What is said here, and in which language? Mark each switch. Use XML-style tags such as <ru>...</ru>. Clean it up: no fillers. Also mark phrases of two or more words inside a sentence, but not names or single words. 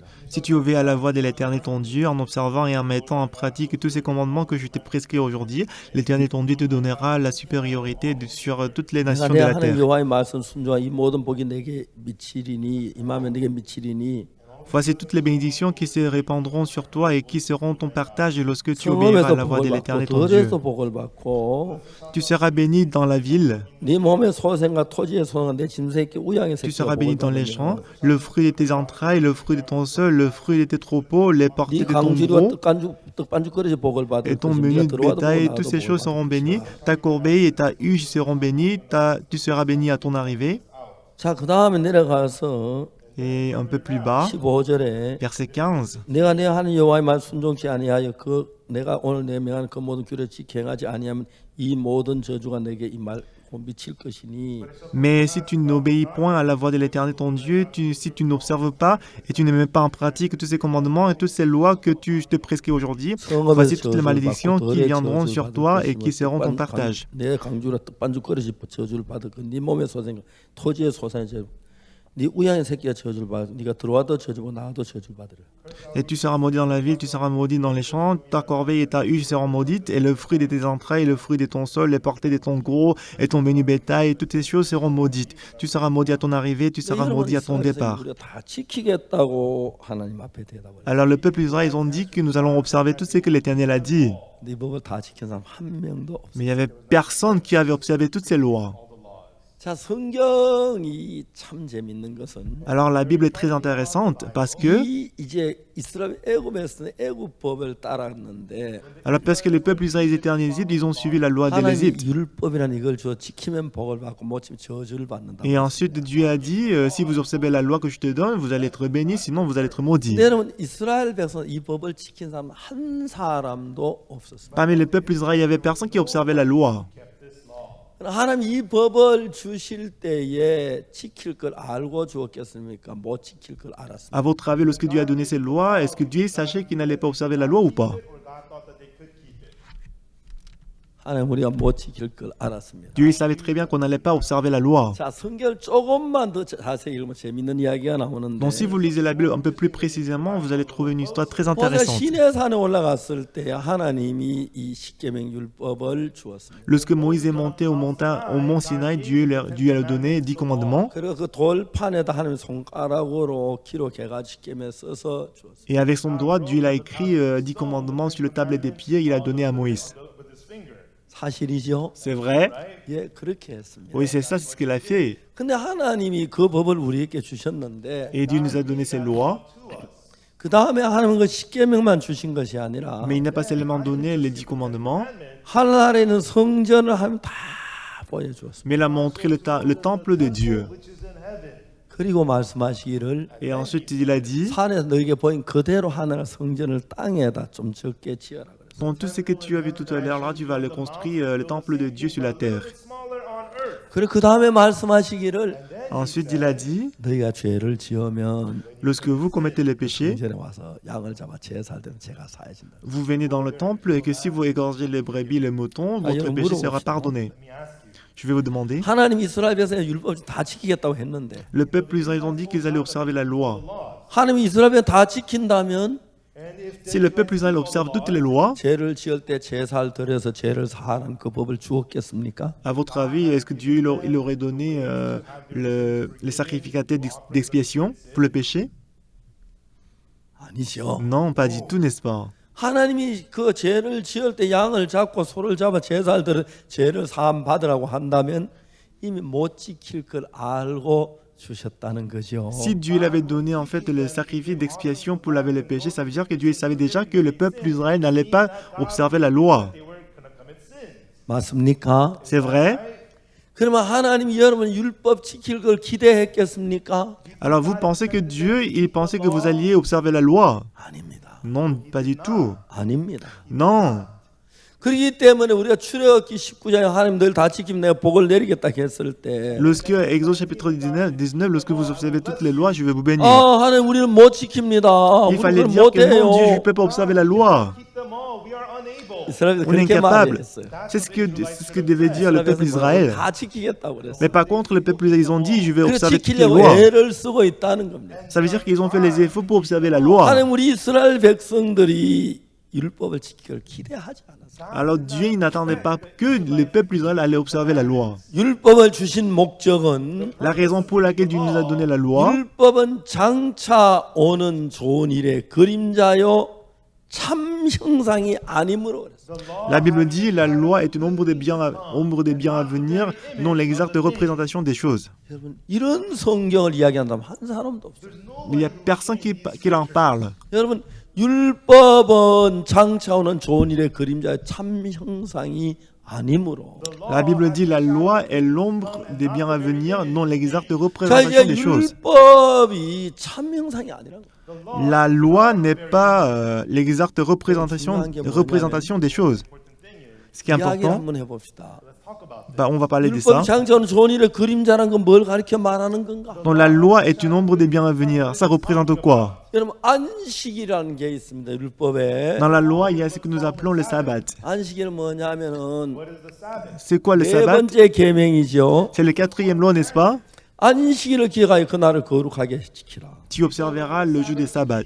<fr>Si tu obéis à la voix de l'Éternel ton Dieu, en observant et en mettant en pratique tous ces commandements que je t'ai prescrits aujourd'hui, l'Éternel ton Dieu te donnera la supériorité sur toutes les</fr> <ko>내가</ko> <fr>nations</fr> <ko>내</ko> <fr>de la</fr> <ko>하나님</ko> <fr>terre.</fr> <ko>여호와의 말씀 순종한 이 모든 복이 내게 미치리니 임하면 내게 미치리니</ko> <fr>Voici toutes les bénédictions qui se répandront sur toi et qui seront ton partage lorsque tu obéiras à la</fr> <ko>성읍에서</ko> <fr>voix de</fr> <ko>복을 받고</ko> <fr>l'Éternel ton Dieu.</fr> <ko>들에서 복을 받고</ko> <fr>Tu seras béni dans la ville,</fr> <ko>네 몸의 소생과 토지의 소생과 내 짐새끼 우양의</ko> <fr>tu</fr> <ko>새끼가</ko> <fr>seras</fr> <ko>복을</ko> <fr>béni dans les</fr> <ko>받으며</ko> <fr>champs, le fruit de tes entrailles, le fruit de ton sol, le fruit de tes troupeaux, les</fr> <ko>네</ko> <fr>portées de ton</fr> <ko>강주리와</ko> <fr>gros</fr> <ko>떡반죽 그릇이 복을 받을</ko> <fr>et ton</fr> <ko>것이며</ko> <fr>menu</fr> <ko>네가</ko> <fr>de</fr> <ko>들어와도</ko> <fr>bétail,</fr> <ko>복을</ko> <fr>toutes</fr> <ko>나가도</ko> <fr>ces</fr> <ko>복을</ko> <fr>choses seront</fr> <ko>받을</ko> <fr>bénies.</fr> <ko>것이라.</ko> <fr>Ta corbeille et ta huche seront bénies, tu seras béni à ton arrivée.</fr> <ko>자, 그 다음에 내려가서</ko> <fr>Et un peu plus bas,</fr> <ko>15절에</ko> <fr>verset 15.</fr> <ko>내가 내 하는 여호와의 말 순종치 아니하여 그 내가 오늘 내 명하는 그 모든 규례를 지켜 행하지 아니하면 이 모든 저주가 내게 임하고 미칠 것이니</ko> <fr>Mais si tu n'obéis point à la voix de l'Éternel ton Dieu, si tu n'observes pas et tu ne mets pas en pratique tous ces commandements et toutes ces lois que je te prescris aujourd'hui, voici toutes les malédictions qui viendront sur toi et qui seront ton partage.</fr> <ko>내 강주라 떡반죽 그릇이 저주를 받을 그 네 몸의 소생 토지의 소생의 저주 네 우양의 새끼가 저주를 받을 네가 들어와도 저주고 나와도 저주를 받으라.</ko> <fr>Et tu seras maudit dans la ville, tu seras maudit dans les champs, ta corbeille et ta huche seront maudites, et le fruit de tes entrailles, le fruit de ton sol, les portées de ton gros et ton menu bétail, toutes ces choses seront maudites. Tu seras maudit à ton arrivée, tu seras maudit à ton départ.</fr> <ko>우리가 다 지키겠다고 하나님 앞에 대답을.</ko> <fr>Alors le peuple d'Israël, ils ont dit que nous allons observer tout ce que l'Éternel a dit.</fr> <ko>네 법을 다 지킨 사람 한 명도 없어.</ko> <fr>Mais il n'y avait personne qui avait observé toutes ces lois.</fr> <ko>자, 성경이 참 재밌는 것은</ko> <fr>Alors la Bible est très intéressante parce que,</fr> <ko>이제 이스라엘 애굽에서는 애굽법을 따랐는데</ko> <fr>alors parce que les peuples israéliens étaient en Égypte, ils ont suivi la loi de</fr> <ko>하나님</ko> <fr>l'Égypte.</fr> <ko>율법이라는 이걸 주어 지키면 복을 받고 못 지키면 저주를 받는다.</ko> <fr>Et ensuite Dieu a dit, si vous observez la loi que je te donne, vous allez être bénis, sinon vous allez être maudits.</fr> <ko>근데 여러분 이스라엘 백성 이 법을 지킨 사람 한 사람도 없었습니다.</ko> <fr>Parmi les peuples israéliens, il n'y avait personne qui observait la loi.</fr> <ko>하나님 이 법을 주실 때에 지킬 걸 알고 주었겠습니까? 못 지킬 걸 알았습니다.</ko> <fr>À votre avis, lorsque Dieu a donné ces lois, est-ce que Dieu sachait qu'il n'allait pas observer la loi ou pas?</fr> <ko>하나님 우리가 못 지킬 걸 알았습니다.</ko> <fr>Dieu savait très bien qu'on n'allait pas observer la loi.</fr> <ko>자, 성경을 조금만 더 자세히 읽으면 재밌는 이야기가 나오는데.</ko> <fr>Donc si vous lisez la Bible un peu plus précisément, vous allez trouver une histoire très</fr> <ko>모세가</ko> <fr>intéressante.</fr> <ko>시내산에 올라갔을 때 하나님이 이 십계명 율법을 주었습니다.</ko> <fr>Lorsque Moïse est monté au mont Sinaï, Dieu lui a donné 10 commandements.</fr> <ko>그리고 그 돌판에다 하나님 손가락으로 기록해가지고 십계명에 써서 주었습니다.</ko> <fr>Et avec son doigt, Dieu l'a écrit 10 commandements sur le tablet des pieds, il a donné à Moïse.</fr> <ko>사실이죠?</ko> <fr>C'est vrai?</fr> <ko>예, 그렇게 했습니다.</ko> <fr>Oui, c'est ça, c'est ce qu'il a fait.</fr> <ko>근데 하나님이 그 법을 우리에게 주셨는데</ko> <fr>Et Dieu nous a donné ses lois,</fr> <ko>그 다음에 하나님은 그 십계명만 주신 것이 아니라</ko> <fr>mais il n'a pas seulement donné les 10 commandements,</fr> <ko>하늘나라에 있는 성전을 하나님 다 보여주었습니다.</ko> <fr>mais il a montré le temple de Dieu.</fr> <ko>그리고 말씀하시기를</ko> <fr>Et ensuite, il a dit,</fr> <ko>산에서 너에게 보인 그대로 하늘 성전을 땅에다 좀 적게 지어라 그랬어요.</ko> <fr>dans tout ce que tu as vu tout à l'heure, là, tu vas le construire, le temple de Dieu sur la terre.</fr> <ko>그리고 그 다음에 말씀하시기를</ko> <fr>Ensuite, il a dit,</fr> <ko>너희가 죄를 지으면</ko> <fr>lorsque vous commettez le péché,</fr> <ko>성전에 와서 양을 잡아 제사할 때는 제가 사해진다.</ko> <fr>vous venez dans le temple et que si vous égorgez les brebis, les moutons, votre péché sera pardonné. Je vais vous demander,</fr> <ko>하나님 이스라엘 백성의 율법을 다 지키겠다고 했는데</ko> <fr>le peuple israélien ont dit qu'ils allaient observer la loi.</fr> <ko>하나님이 이스라엘 백성 다 지킨다면</ko> <fr>Si le peuple Israël observe toutes les lois,</fr> <ko>죄를 지을 때 제사를 드려서 죄를 사하는 그 법을 주었겠습니까?</ko> <fr>à votre avis, est-ce que Dieu il aurait donné les sacrificateurs d'expiation pour le péché?</fr> <ko>아니죠.</ko> <fr>Non, pas du tout, n'est-ce pas?</fr> <ko>하나님이 그 죄를 지을 때 양을 잡고 소를 잡아 제사를 드려 죄를 사함 받으라고 한다면 이미 못 지킬 걸 알고 주셨다는 거죠.</ko> <fr>Si Dieu il avait donné en fait le sacrifice d'expiation pour laver les péchés, ça veut dire que Dieu il savait déjà que le peuple d'Israël n'allait pas observer la loi.</fr> <ko>맞습니까?</ko> <fr>C'est vrai?</fr> <ko>그러면 하나님이 여러분 율법 지킬 걸 기대했겠습니까?</ko> <fr>Alors vous pensez que Dieu, il pensait que vous alliez observer la loi?</fr> <ko>아닙니다.</ko> <fr>Non, pas du tout.</fr> <ko>아닙니다.</ko> <fr>Non.</fr> <ko>그렇기 때문에 우리가 출애굽기 19장에 하나님 늘 다 지키면 내가 복을 내리겠다 했을 때</ko> <fr>Lorsque, Exode chapitre 19, lorsque vous observez toutes les lois, je vais vous bénir.</fr> <ko>아, 하나님 우리는 못 지킵니다.</ko> <fr>Il fallait</fr> <ko>우리는</ko> <fr>dire que non, Dieu, je ne</fr> <ko>못해요.</ko> <fr>peux pas observer la loi.</fr> <ko>이스라엘이</ko> <fr>On est</fr> <ko>그렇게</ko> <fr>incapable.</fr> <ko>말했어요.</ko> <fr>C'est ce que devait dire le peuple d'Israël.</fr> <ko>다 지키겠다고 그랬어요.</ko> <fr>Mais par contre, le peuple d'Israël, ils ont dit, je vais</fr> <ko>그</ko> <fr>observer toutes les</fr> <ko>지키려고</ko> <fr>lois.</fr> <ko>애를 쓰고 있다는 겁니다.</ko> <fr>Ça veut dire qu'ils ont fait les efforts pour observer la loi.</fr> <ko>하나님 우리 이스라엘 백성들이 율법을 지키기를 기대하지 않았어요.</ko> <fr>Alors Dieu, il n'attendait pas que le peuple d'Israël allait observer la loi.</fr> <ko>율법을 주신 목적은</ko> <fr>La raison pour laquelle Dieu nous a donné la loi,</fr> <ko>율법은 장차 오는 좋은 일의 그림자요 참 형상이 아니므로 그랬어요.</ko> <fr>la Bible dit, la loi est une ombre des biens à venir, non l'exacte représentation des choses.</fr> <ko>여러분 이런 성경을 이야기한다면 한 사람도 없어요.</ko> <fr>Il n'y a personne qui en parle.</fr> <ko>여러분 율법은 장차 오는 좋은 일의 그림자의 참 형상이 아니므로.</ko> <fr>La Bible dit, la loi est l'ombre des biens à venir, non l'exacte</fr> <ko>자</ko> <fr>représentation</fr> <ko>이제</ko> <fr>des choses.</fr> <ko>율법이 참 형상이 아니라는 거예요.</ko> <fr>La loi n'est pas l'exacte représentation des choses. Ce qui est</fr> <ko>이야기를</ko> <fr>important,</fr> <ko>한번 해봅시다.</ko> <fr>on va parler de ça.</fr> <ko>율법이 장차 오는 좋은 일의 그림자라는 건 뭘 가르쳐 말하는 건가?</ko> <fr>Donc la loi est une ombre des biens à venir. Ça représente quoi?</fr> <ko>여러분 안식이라는 게 있습니다. 율법에.</ko> <fr>Dans la loi, il y a ce que nous appelons le sabbat.</fr> <ko>안식일은 뭐냐면은</ko> <fr>C'est quoi le</fr> <ko>네</ko> <fr>sabbat?</fr> <ko>번째 계명이죠.</ko> <fr>C'est le 4e loi, n'est-ce pas?</fr> <ko>안식일을 기억하여 그날을 거룩하게 지키라.</ko> <fr>Tu observeras le jour des sabbats.</fr>